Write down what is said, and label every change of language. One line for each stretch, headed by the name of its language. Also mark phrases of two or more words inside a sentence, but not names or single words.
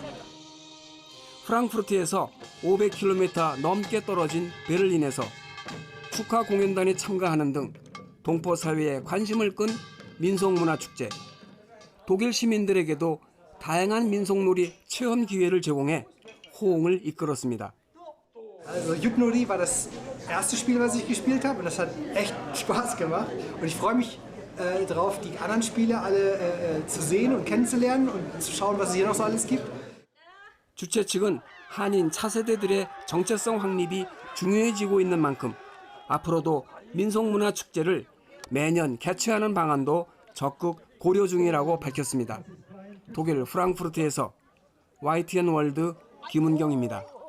Korean: 프랑크푸르트에서 500km 넘게 떨어진 베를린에서 축하 공연단이 참가하는 등 동포 사회에 관심을 끈 민속문화축제. 독일 시민들에게도 다양한 민속놀이 체험 기회를 제공해 호응을 이끌었습니다.
German: Also Hypnorie war das erste Spiel, was ich gespielt habe, und das hat echt Spaß gemacht. Und ich freue mich darauf, die anderen Spiele alle zu sehen und kennenzulernen und zu schauen, was es hier noch so alles gibt.
Korean: 주최 측은 한인 차세대들의 정체성 확립이 중요해지고 있는 만큼 앞으로도 민속문화 축제를 매년 개최하는 방안도 적극 고려 중이라고 밝혔습니다. 독일 프랑크푸르트에서 YTN 월드 김은경입니다.